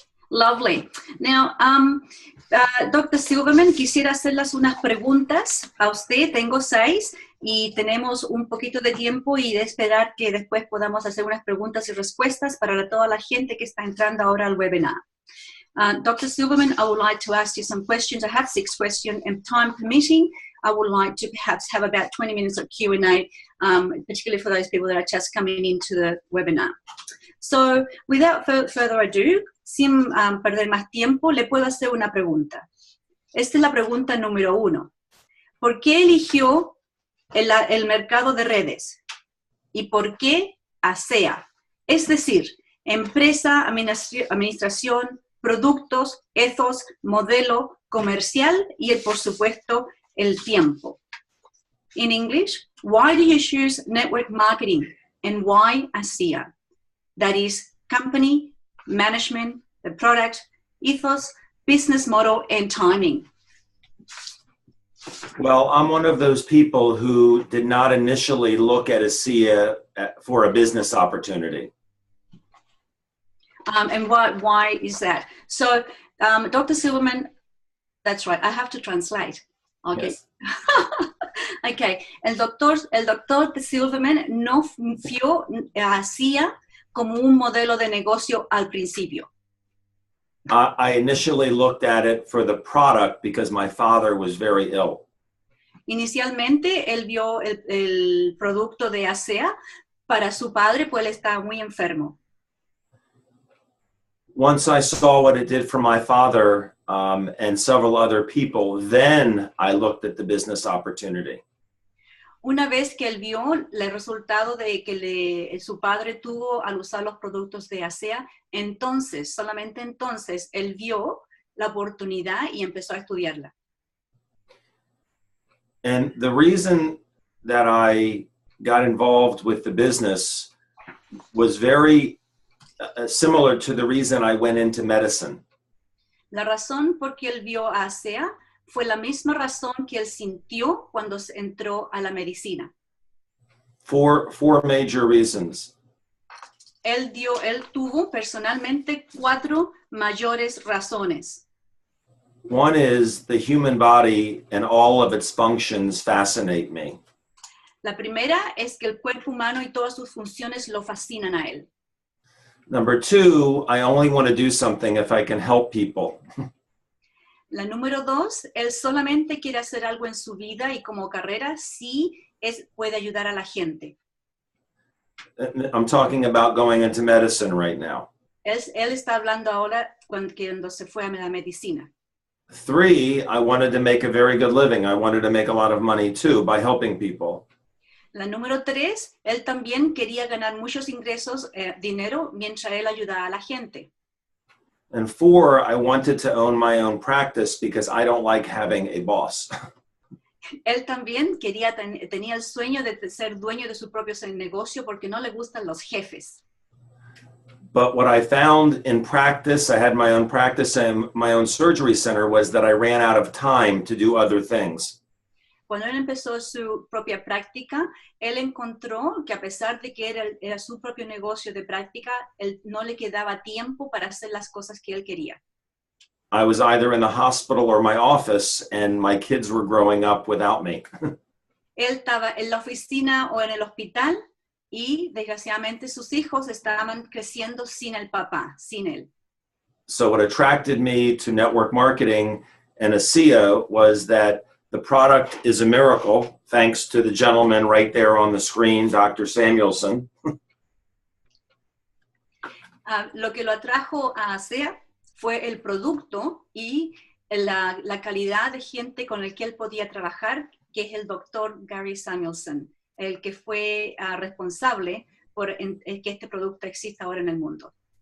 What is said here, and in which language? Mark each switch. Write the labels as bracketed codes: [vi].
[en] Lovely. Now, Dr. [es] Silverman, quisiera hacerles unas preguntas a usted. Tengo 6 y tenemos un poquito de tiempo y de esperar que después podamos hacer unas preguntas y respuestas para toda la gente que está entrando ahora al webinar. [en] Dr. Silverman, I would like to ask you some questions. I have 6 questions, and time permitting, I would like to perhaps have about 20 minutes of Q&A, particularly for those people that are just coming into the webinar. So, without further ado, [es] sin perder más tiempo, le puedo hacer una pregunta. Esta es la pregunta número 1. ¿Por qué eligió el mercado de redes? ¿Y por qué ASEA? Es decir, empresa, administración, productos, ethos, modelo, comercial y, por supuesto, el tiempo. [en] In English, why do you choose network marketing and why ASEA? That is, company, management, the product, ethos, business model, and timing. Well, I'm one of those people who did not initially look at ASEA for a business opportunity. And why is that? So, Dr. Silverman, that's right, I have to translate. Okay. Yes. [es] Okay, el doctor Silverman no vio a CIA como un modelo de negocio al principio. [en] I initially looked at it for the product because my father was very ill. [es] Inicialmente, él vio el producto de ASEA para su padre, pues él estaba muy enfermo. [en] Once I saw what it did for my father and several other people, then I looked at the business opportunity. [es] Una vez que él vio el resultado de que su padre tuvo al usar los productos de ASEA, entonces, solamente entonces, él vio la oportunidad y empezó a estudiarla. [en] And the reason that I got involved with the business was very similar to the reason I went into medicine. [es] La razón por que él vio a ASEA fue la misma razón que él sintió cuando entró a la medicina. [en] Four major reasons. [es] Él tuvo personalmente 4 mayores razones. [en] One is the human body and all of its functions fascinate me. [es] La primera es que el cuerpo humano y todas sus funciones lo fascinan a él. [en] Number 2, I only want to do something if I can help people. [es] La número 2, él solamente quiere hacer algo en su vida y como carrera sí puede ayudar a la gente. [en] I'm talking about going into medicine right now. [es] Él está hablando ahora cuando se fue a la medicina. [en] 3, I wanted to make a very good living. I wanted to make a lot of money too by helping people. [es] La número 3, él también quería ganar muchos ingresos, dinero, mientras él ayudaba a la gente. [en] And 4, I wanted to own my own practice because I don't like having a boss. [es] Él también tenía el sueño de ser dueño de su propio negocio porque no le gustan los jefes. [en] But what I found in practice, I had my own practice and my own surgery center, was that I ran out of time to do other things. [es] Cuando él empezó su propia práctica, él encontró que a pesar de que era su propio negocio de práctica, él no le quedaba tiempo para hacer las cosas que él quería. [en] I was either in the hospital or my office, and my kids were growing up without me. [es] Él estaba en la oficina o en el hospital y desgraciadamente sus hijos estaban creciendo sin el papá, sin él. [en] So what attracted me to network marketing and ASEA was that the product is a miracle, thanks to the gentleman right there on the screen, Dr. Samuelson. [es] Lo que lo atrajo a ASEA fue el producto y la calidad de gente con el que él podía trabajar, que es el doctor Gary Samuelson, el que fue responsable por que este producto exista ahora en el mundo.